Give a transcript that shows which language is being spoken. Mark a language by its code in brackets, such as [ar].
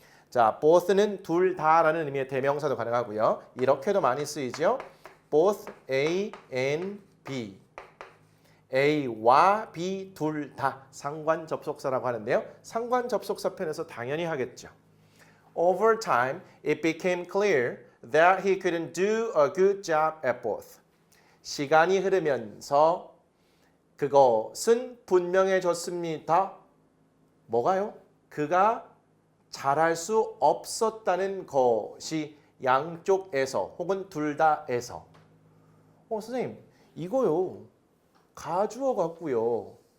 [ko] 자, both는 둘 다라는 의미의 대명사도 가능하고요. 이렇게도 많이 쓰이죠. both A and B. A와 B 둘 다 상관 접속사라고 하는데요. 상관 접속사 편에서 당연히 하겠죠. [en] Over time, it became clear that he couldn't do a good job at both. [ko] 시간이 흐르면서 그것은 분명해졌습니다. 뭐가요? 그가 잘할 수 없었다는 것이 양쪽에서 혹은 둘 다에서. 선생님, 이거요. 가주어 같고요.